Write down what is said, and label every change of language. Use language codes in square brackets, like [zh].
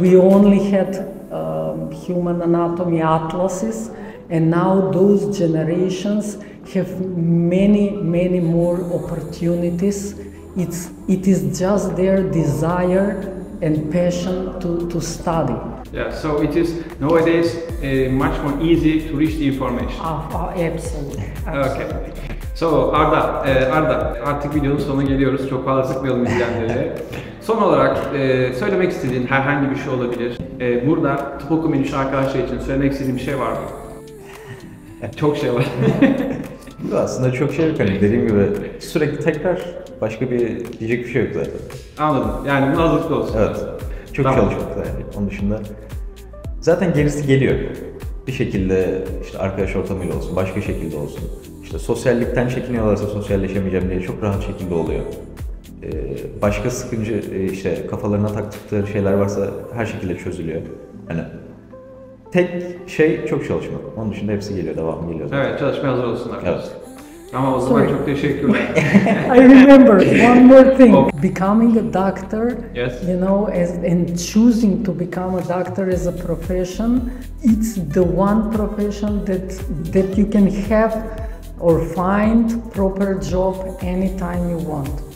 [en] We only had human anatomy atlases, and now those generations have many more opportunities. It is just their desire and passion to study. Yeah, so it is nowadays much more easy to reach the information. Absolutely. Okay. [tr] So Arda, artık videonun sonuna geliyoruz. Çok fazla sıkmayalım izleyenleri. Son olarak söylemek istediğin herhangi bir şey olabilir. Burada tıp okumayış arkadaşlar için söylemek istediğin bir şey var mı? Çok şey var. Aslında çok şey yok, hani dediğim gibi sürekli tekrar, başka diyecek bir şey yok zaten. Anladım. Yani buna hazırlıklı olsun. Evet. Çok Tamam. çalışmak yani. Onun dışında zaten gerisi geliyor. Bir şekilde işte arkadaş ortamıyla olsun, başka şekilde olsun. İşte sosyallikten çekiniyorlarsa sosyalleşemeyeceğim diye çok rahat şekilde oluyor. Başka sıkıntı işte kafalarına taktıkları şeyler varsa her şekilde çözülüyor. Hani tek şey çok çalışmak. Onun dışında hepsi geliyor, devamı geliyor zaten. Evet, çalışmaya hazır olsunlar. Evet. Ama o zaman çok teşekkürler. [en] I remember one more thing. Becoming a doctor, Yes. and choosing to become a doctor as a profession, it's the one profession that you can have or find proper job anytime you want.